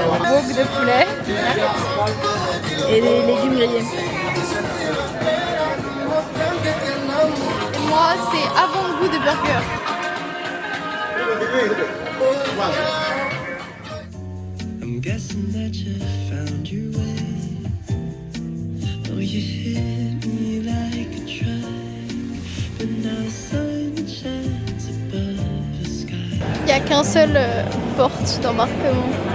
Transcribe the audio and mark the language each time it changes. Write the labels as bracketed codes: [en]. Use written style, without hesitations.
[fr] Wok de poulet et des légumes grillés. Moi, c'est avant-goût de burger. [en] I'm guessing that you found your way. Oh, you hit me like a truck, but now the sun shines above the sky. [fr] Il n'y a qu'un seul porte d'embarquement.